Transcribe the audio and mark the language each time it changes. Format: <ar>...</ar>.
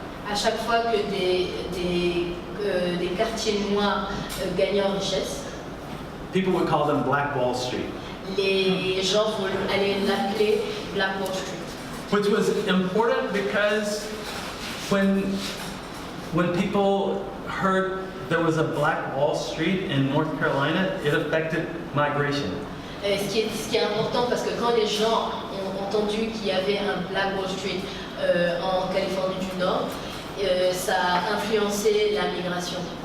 <fr>à chaque fois que des quartiers noirs gagnaient en richesse,</fr> <en>people would call them Black Wall Street,</en> <fr>les gens allaient l'appeler Black Wall Street.</fr> <en>which was important because when people heard there was a Black Wall Street in North Carolina, it affected migration.</en> <fr>Ce qui est important, parce que quand les gens ont entendu qu'il y avait un Black Wall Street en Californie du Nord, ça a influencé la migration.</fr>